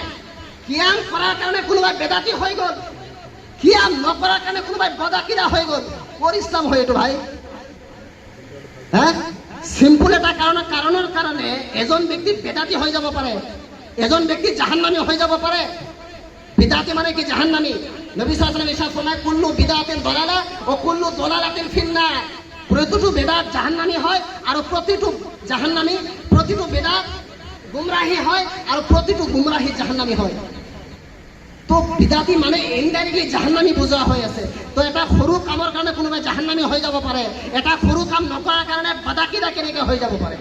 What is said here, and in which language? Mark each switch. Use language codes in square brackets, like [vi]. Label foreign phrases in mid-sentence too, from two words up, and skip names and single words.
[as] কিয়াম কৰাৰ কাৰণে কোনোবাই বেদাতি হৈ গ'ল, কিয়াম নকৰাৰ কাৰণে কোনোবাই বদাকিদা হৈ গ'ল। ক'ৰ ইছলাম হয় এইটো ভাই? হা? চিম্পুল এটা কাৰণৰ কাৰণে এজন ব্যক্তি বেদাতি হৈ যাব পাৰে, এজন ব্যক্তি জাহান্নামী হৈ যাব পাৰে। বিদাতি মানে কি? জাহান্নামী। [ar] نبي صلى الله عليه وسلم ফরমায়, كل بدعة ضلالة و كل ضلالة في النار. [as] প্রতিটো বেদাত জাহান্নামী হয়, আৰু প্ৰতিটো জাহান্নামী, প্ৰতিটো বেদাত গুমরাহী হয়, আৰু প্ৰতিটো গুমরাহী জাহান্নামী হয়। তো বিদাতি মানে ইনডাইৰেক্টলি জাহান্নামী বুজোৱা হৈ আছে। তো এটা সৰু কামৰ কাৰণে কোনোবাই জাহান্নামী হৈ যাব পাৰে, এটা সৰু কাম নকৰাৰ কাৰণে বাদাকিদা কেনেকৈ হৈ যাব পাৰে।